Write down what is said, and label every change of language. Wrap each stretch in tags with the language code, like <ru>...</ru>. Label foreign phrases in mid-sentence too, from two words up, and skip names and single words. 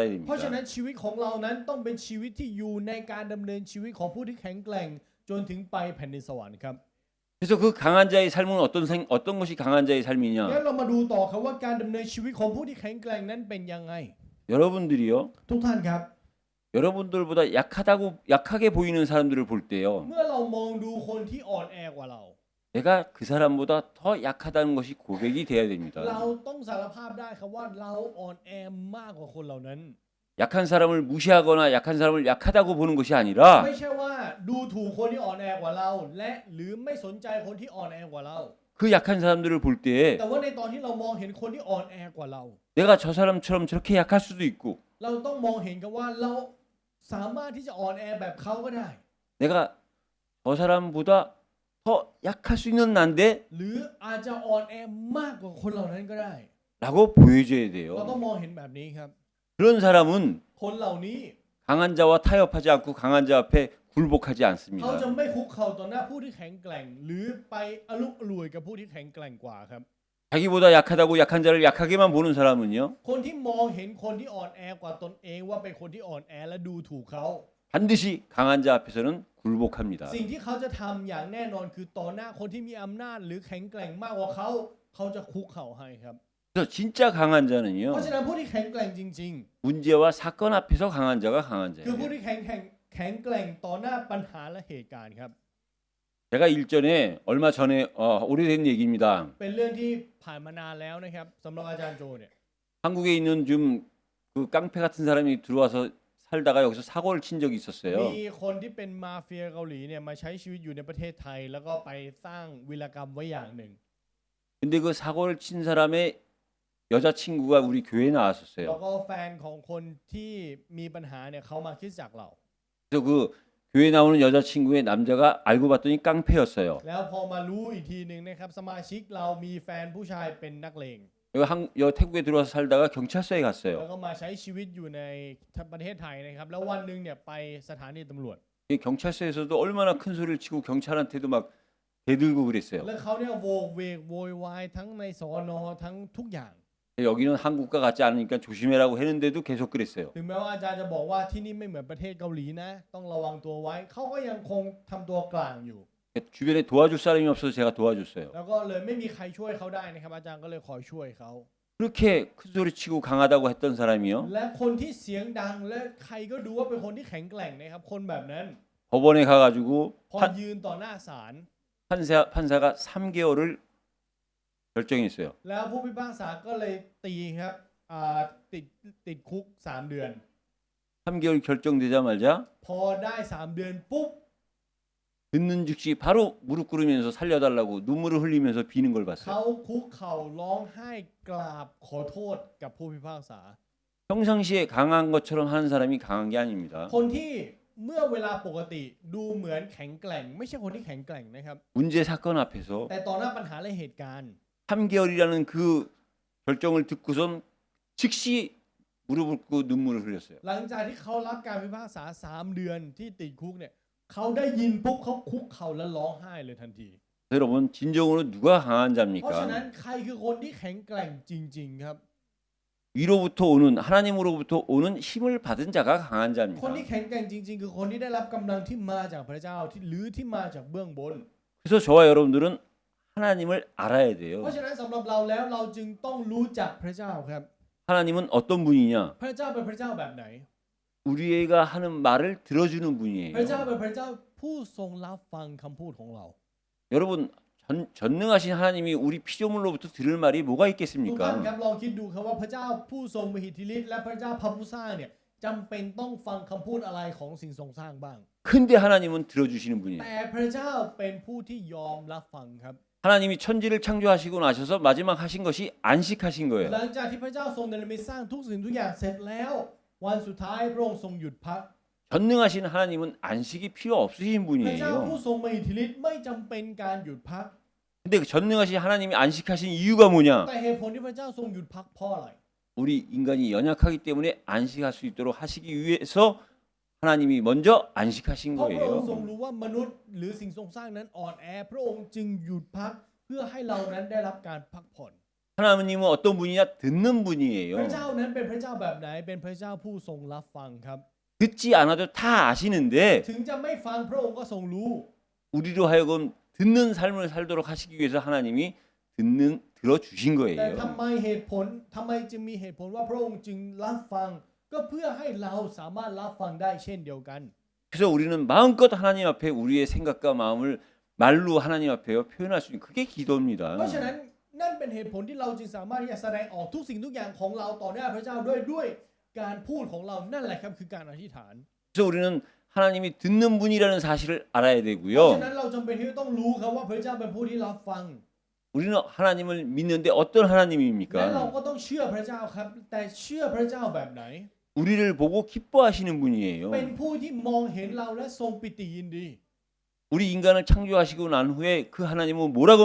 <th>เพราะฉะ</th> <ko>됩니다.</ko> <th>นั้นชีวิตของเรานั้นต้องเป็นชีวิตที่อยู่ในการดำเนินชีวิตของผู้ที่แข็งแกร่งจนถึงไปแผ่นดินสวรรค์ครับ</th> <ko>그래서 그 강한 자의 삶은 어떤 것이 강한 자의</ko> <th>งั้น</th> <ko>삶이냐?</ko> <th>เรามาดูต่อครับว่าการดำเนินชีวิตของผู้ที่แข็งแกร่งนั้นเป็นยังไง</th> <ko>여러분들이요.</ko> <th>ทุกท่านครับ</th> <ko>여러분들보다 약하게 보이는 사람들을 볼 때요.</ko> <th>เมื่อเรามองดูคนที่อ่อนแอกว่าเรา</th> <ko>내가 그 사람보다 더 약하다는 것이 고백이 돼야</ko> <th>เรา</th> <ko>됩니다.</ko> <th>ต้องสารภาพได้ครับว่าเราอ่อนแอมากกว่าคนเหล่านั้น</th> <ko>약한 사람을 무시하거나 약한 사람을 약하다고 보는 것이 아니라</ko> <th>ไม่ใช่ว่าดูถูกคนที่อ่อนแอกว่าเรา และหรือไม่สนใจคนที่อ่อนแอกว่าเรา</th> <ko>그 약한 사람들을 볼 때</ko> <th>แต่ว่าในตอนที่เรามองเห็นคนที่อ่อนแอกว่าเรา</th> <ko>내가 저 사람처럼 저렇게 약할 수도 있고</ko> <th>เราต้องมองเห็นกันว่าเราสามารถที่จะอ่อนแอแบบเขาก็ได้</th> <ko>내가 저 사람보다 더 약할 수 있는 난데</ko> <th>หรืออาจจะอ่อนแอมากกว่าคนเหล่านั้นก็ได้</th> <ko>라고 보여줘야</ko> <th>เราต้อง</th> <ko>돼요.</ko> <th>มองเห็นแบบนี้ครับ</th> <ko>그런 사람은</ko> <th>คนเหล่านี้</th> <ko>강한 자와 타협하지 않고 강한 자 앞에 굴복하지</ko> <th>เขา</th> <ko>않습니다.</ko> <th>จะไม่คุกเข่าต่อหน้าผู้ที่แข็งแกร่ง หรือไปอลุกอล่วยกับผู้ที่แข็งแกร่งกว่าครับ</th> <ko>자기보다 약하다고 약한 자를 약하게만 보는 사람은요.</ko> <th>คนที่มองเห็นคนที่อ่อนแอกว่าตนเองว่าเป็นคนที่อ่อนแอและดูถูกเขา</th> <ko>반드시 강한 자 앞에서는 굴복합니다.</ko> <th>สิ่งที่เขาจะทำอย่างแน่นอนคือต่อหน้าคนที่มีอำนาจหรือแข็งแกร่งมากกว่าเขา เขาจะคุกเข่าให้ครับ</th> <ko>그래서 진짜 강한</ko> <th>เพ</th> <ko>자는요.</ko> <th>ราะฉะนั้นผู้ที่แข็งแกร่งจริง</th> <ko>문제와 사건 앞에서 강한 자가 강한</ko> <th>ๆ คือผู้</th> <ko>자예요.</ko> <th>ที่แข็งแกร่งต่อหน้าปัญหาและเหตุการณ์ครับ</th> <ko>제가 일전에 얼마 전에 오래된 얘기입니다.</ko> <th>เป็นเรื่องที่ผ่านมานานแล้วนะครับสำหรับอาจารย์โจเนี่ย</th> <ko>한국에 있는 좀 그 깡패 같은 사람이 들어와서 살다가 여기서 사고를 친 적이 있었어요.</ko> <th>มีคนที่เป็นมาเฟียเกาหลีเนี่ยมาใช้ชีวิตอยู่ในประเทศไทย แล้วก็ไปสร้างวีรกรรมไว้อย่างหนึ่ง</th> <ko>근데 그 사고를 친 사람의 여자친구가 우리 교회에</ko> <th>แล้ว</th> <ko>나왔었어요.</ko> <th>ก็แฟนของคนที่มีปัญหาเนี่ยเขามาคริดจักรเรา</th> <ko>그래서 그 교회 나오는 여자친구의 남자가 알고 봤더니 깡패였어요.</ko> <th>แล้วพอมารู้อีกทีหนึ่งนะครับสมาชิกเรามีแฟนผู้ชายเป็นนักเลง</th> <ko>태국에 들어와서 살다가 경찰서에</ko> <th>แล้ว</th> <ko>갔어요.</ko> <th>ก็มาใช้ชีวิตอยู่ในประเทศไทยนะครับแล้ววันหนึ่งเนี่ยไปสถานีตำรวจ</th> <ko>이 경찰서에서도 얼마나 큰 소리를 치고 경찰한테도 막 대들고 그랬어요.</ko> <th>แล้วเขาเนี่ยโวกเวกโวยวายทั้งในสอนอทั้งทุกอย่าง</th> <ko>여기는 한국과 같지 않으니까 조심해라고 했는데도 계속 그랬어요.</ko> <th>ถึงแม้ว่าอาจารย์จะบอกว่าที่นี่ไม่เหมือนประเทศเกาหลีนะต้องระวังตัวไว้เขาก็ยังคงทำตัวกลางอยู่</th> <ko>주변에 도와줄 사람이 없어서 제가 도와줬어요.</ko> <th>แล้วก็เลยไม่มีใครช่วยเขาได้นะครับอาจารย์ก็เลยคอยช่วยเขา</th> <ko>그렇게 큰 소리 치고 강하다고 했던 사람이요.</ko> <th>และคนที่เสียงดังและใครก็ดูว่าเป็นคนที่แข็งแกร่งนะครับคนแบบนั้น</th> <ko>법원에 가가지고</ko> <th>พอยืนต่อหน้าศาล</th> <ko>판사가 3개월을 결정했어요.</ko> <th>แล้วผู้พิพากษาก็เลยตีครับติดคุก3 เดือน</th> <ko>3개월 결정되자마자</ko> <th>พอได้3 เดือนปุ๊บ</th> <ko>듣는 즉시 바로 무릎 꿇으면서 살려달라고 눈물을 흘리면서 비는 걸</ko> <th>เขา</th> <ko>봤어요.</ko> <th>คุกเข่าร้องไห้กราบขอโทษกับผู้พิพากษา</th> <ko>평상시에 강한 것처럼 하는 사람이 강한 게 아닙니다.</ko> <th>คนที่เมื่อเวลาปกติดูเหมือนแข็งแกร่ง ไม่ใช่คนที่แข็งแกร่งนะครับ</th> <ko>문제 사건 앞에서</ko> <th>แต่ต่อหน้าปัญหาและเหตุการณ์</th> <ko>3개월이라는 그 결정을 듣고선 즉시 무릎을 꿇고 눈물을 흘렸어요.</ko> <th>หลังจากที่เขารับการพิพากษา3 เดือนที่ติดคุกเนี่ยเขาได้ยินปุ๊บเขาคุกเข่าและร้องไห้เลยทันที</th> <ko>여러분 진정으로 누가 강한</ko> <th>เพราะฉะนั้น</th> <ko>자입니까?</ko> <th>ใครคือคนที่แข็งแกร่งจริงๆครับ</th> <ko>위로부터 오는 하나님으로부터 오는 힘을 받은 자가 강한</ko> <th>คนที่</th> <ko>자입니다.</ko> <th>แข็งแกร่งจริงๆ คือคนที่ได้รับกำลังที่มาจากพระเจ้าหรือที่มาจากเบื้องบน</th> <ko>그래서 저와 여러분들은 하나님을 알아야</ko> <th>เพ</th> <ko>돼요.</ko> <th>ราะฉะนั้นสำหรับเราแล้วเราจึงต้องรู้จักพระเจ้าครับ</th> <ko>하나님은 어떤 분이냐?</ko> <th>พระเจ้าเป็นพระเจ้าแบบไหน</th> <ko>우리가 하는 말을 들어주는</ko> <th>พระเจ้า</th> <ko>분이에요.</ko> <th>เป็นพระเจ้าผู้ทรงรับฟังคำพูดของเรา</th> <ko>여러분 전능하신 하나님이 우리 피조물로부터 들을 말이 뭐가</ko> <th>ทุกท่านค</th> <ko>있겠습니까?</ko> <th>รับลองคิดดูครับว่าพระเจ้าผู้ทรงมีอิทธิฤทธิ์และพระเจ้าพระผู้สร้างเนี่ยจำเป็นต้องฟังคำพูดอะไรของสิ่งทรงสร้างบ้าง</th> <ko>근데 하나님은 들어주시는 분이에요.</ko> <th>แต่พระเจ้าเป็นผู้ที่ยอมรับฟังครับ</th> <ko>하나님이 천지를 창조하시고 나셔서 마지막 하신 것이 안식하신</ko> <th>ห</th> <ko>거예요.</ko> <th>ลังจากที่พระเจ้าทรงเนรมิตสร้างทุกสิ่งทุกอย่างเสร็จแล้ว วันสุดท้ายพระองค์ทรงหยุดพัก</th> <ko>전능하신 하나님은 안식이 필요 없으신</ko> <th>พระเจ้า</th> <ko>분이에요.</ko> <th>ผู้ทรงมีอิทธิฤทธิ์ไม่จำเป็นการหยุดพัก</th> <ko>근데 그 전능하신 하나님이 안식하신 이유가 뭐냐?</ko> <th>แต่เหตุผลที่พระเจ้าทรงหยุดพักเพราะอะไร</th> <ko>우리 인간이 연약하기 때문에 안식할 수 있도록 하시기 위해서 하나님이 먼저 안식하신</ko> <th>เพราะพระองค์ทรง</th> <ko>거예요.</ko> <th>รู้ว่ามนุษย์หรือสิ่งทรงสร้างนั้นอ่อนแอพระองค์จึงหยุดพักเพื่อให้เรานั้นได้รับการพักผ่อน</th> <ko>하나님은 어떤 분이냐? 듣는</ko> <th>พระ</th> <ko>분이에요.</ko> <th>เจ้านั้นเป็นพระเจ้าแบบไหนเป็นพระเจ้าผู้ทรงรับฟังครับ</th> <ko>듣지 않아도 다 아시는데</ko> <th>ถึงจะไม่ฟังพระองค์ก็ทรงรู้</th> <ko>우리로 하여금 듣는 삶을 살도록 하시기 위해서 하나님이 들어주신</ko> <th>แต่</th> <ko>거예요.</ko> <th>ทำไมจึงมีเหตุผลว่าพระองค์จึงรับฟัง ก็เพื่อให้เราสามารถรับฟังได้เช่นเดียวกัน</th> <ko>그래서 우리는 마음껏 하나님 앞에 우리의 생각과 마음을 말로 하나님 앞에 표현할 수 있는 그게</ko> <th>เพราะ</th> <ko>기도입니다.</ko> <th>ฉะนั้นนั่นเป็นเหตุผลที่เราจึงสามารถที่จะแสดงออกทุกสิ่งทุกอย่างของเราต่อหน้าพระเจ้าด้วยการพูดของเรานั่นแหละครับคือการอธิษฐาน</th> <ko>그래서 우리는 하나님이 듣는 분이라는 사실을 알아야</ko> <th>เพราะ</th> <ko>되고요.</ko> <th>ฉะนั้นเราจำเป็นที่ต้องรู้ครับว่าพระเจ้าเป็นผู้ที่รับฟัง</th> <ko>우리는 하나님을 믿는데 어떤</ko> <th>และเรา</th> <ko>하나님입니까?</ko> <th>ก็ต้องเชื่อพระเจ้าครับ แต่เชื่อพระเจ้าแบบไหน</th> <ko>우리를 보고 기뻐하시는 분이에요.</ko> <th>เป็นผู้ที่มองเห็นเราและทรงปิติยินดี</th> <ko>우리 인간을 창조하시고 난 후에 그 하나님은 뭐라고</ko>